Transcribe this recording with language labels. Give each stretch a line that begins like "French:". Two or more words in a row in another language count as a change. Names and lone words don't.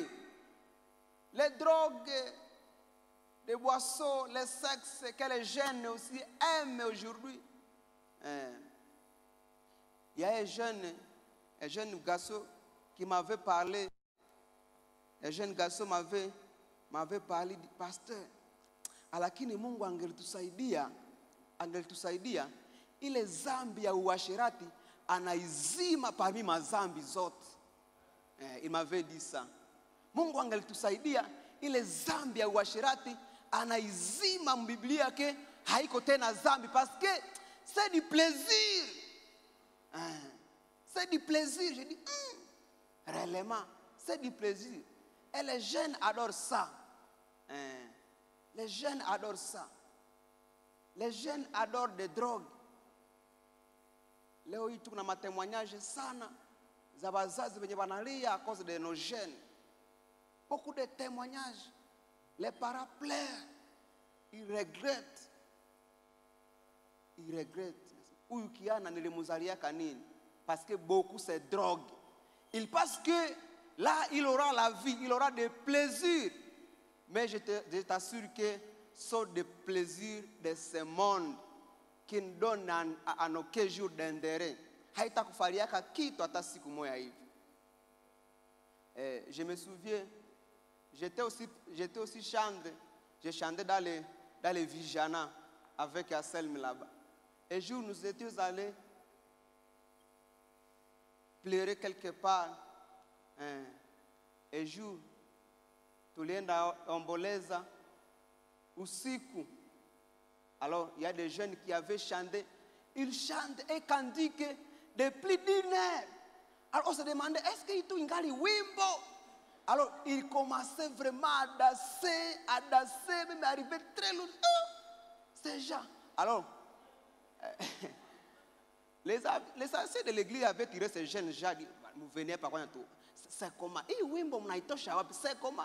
French: Les drogues, les boissons, les sexes que les jeunes aussi aiment aujourd'hui. Il y a un jeune garçon qui m'avait parlé. Un jeune garçon m'avait parlé du pasteur.
Swahili: Lakini Mungu angelitusaidia ile zambi ya uasherati anaizima parmi mazambi zote.
French: Il m'avait dit ça.
Swahili: Mungu angelitusaidia ile zambi ya uasherati anaizima mbiblia yake haiko tena zambi
French: parce que c'est du plaisir. C'est du plaisir. Je dis, réellement, c'est du plaisir. Et les jeunes adorent ça. Les jeunes adorent ça. Les jeunes adorent des drogues.
Swahili: Leo hii tuna matémoignage sana za wazazi wenye wanalia
French: à cause de nos jeunes. Beaucoup de témoignages. Les parents pleurent. Ils regrettent. Ils regrettent.
Swahili: Huyu kiana nilimuzaliaka nini?
French: Parce que beaucoup c'est drogue. Il pense que là il aura la vie, il aura des plaisirs. Mais je t'assure que ce sont des plaisirs de ce monde qui ne donnent à nos aucun jour d'intérêt.
Swahili: Haitakufaliaka kitu hata siku moja hivi.
French: Je me souviens, j'étais aussi chanté. Je chantais dans les Vijana avec Asselm là-bas. Un jour, nous étions allés pleurer quelque part. Un jour,
Swahili: tulienda omboleza usiku.
French: Alors, il y a des jeunes qui avaient chanté. Ils chantent et cantiquent de plus d'une heure. Alors, on se demandait, est-ce qu'il y a
Swahili: ingali wimbo?
French: Alors, ils commençaient vraiment à danser, même arriver très loin. Ces gens. Alors, les anciens de l'église avaient tiré ces jeunes gens. Vous venez par quoi tout? C'est comment? C'est comment?